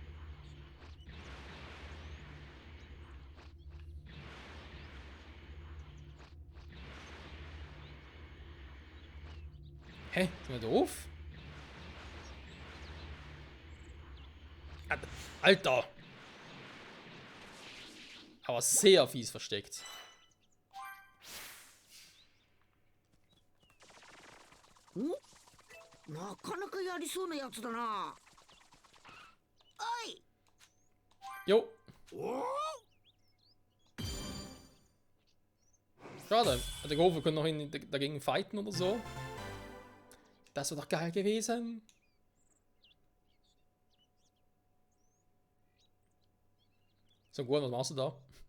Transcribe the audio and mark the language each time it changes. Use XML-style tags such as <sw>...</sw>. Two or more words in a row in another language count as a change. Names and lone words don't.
<de>Hä? Sind wir doof? Alter! Aber sehr fies versteckt.</de> <ja>お、なかなかやりそうなやつだな。おい。</ja> <de>Jo. Schade. Ich hatte gehofft, wir können noch dagegen fighten oder so. Das wäre doch geil gewesen. So gut, was machst du da?</de>